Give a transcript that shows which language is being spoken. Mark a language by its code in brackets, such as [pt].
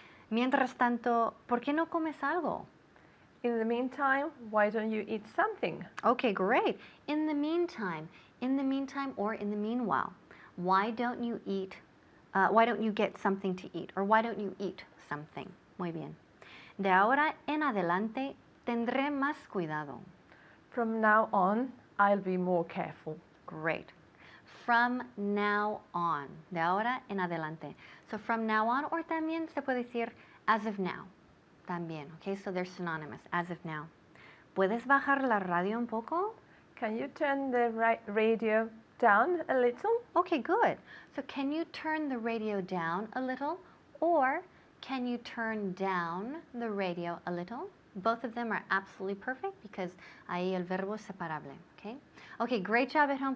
[es] Mientras tanto, ¿por qué no comes algo? [en] In the meantime, why don't you eat something? Okay, great. In the meantime, or in the meanwhile, why don't you get something to eat? Or why don't you eat something? [es] Muy bien. De ahora en adelante, tendré más cuidado. [en] From now on, I'll be more careful. Great. From now on. [es] De ahora en adelante. [en] So from now on, or [es] también se puede decir [en] as of now. [es] También, okay? [en] So they're synonymous, as of now. [es] ¿Puedes bajar la radio un poco? [en] Can you turn the radio down a little? Okay, good. So can you turn the radio down a little? Or can you turn down the radio a little? Both of them are absolutely perfect because [es] ahí el verbo es separable, [en] okay? Okay, great job at home.